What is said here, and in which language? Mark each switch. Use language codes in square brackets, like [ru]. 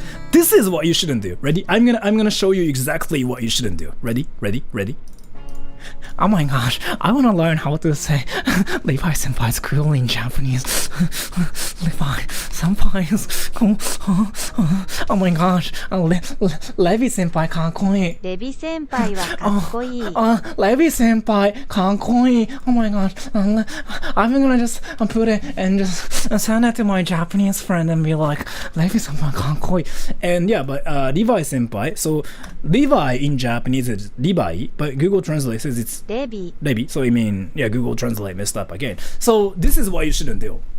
[en] This is what you shouldn't do. Ready? I'm gonna show you exactly what you shouldn't do. Ready? Oh my gosh, I wanna learn how to say Levi senpai's cool in Japanese. Levi senpai is cool. Oh my gosh, Levi senpai かっこいい。 [ja] レビ先輩はかっこいい。 Levi senpai かっこいい。 [en] Oh my gosh, I'm gonna just put it and just send it to my Japanese friend and be like, Levi senpai かっこいい。 And yeah, but Levi senpai, so Levi in Japanese is Levi, but Google Translate says it's Levi. So I mean, yeah, Google Translate messed up again. So this is what you shouldn't do.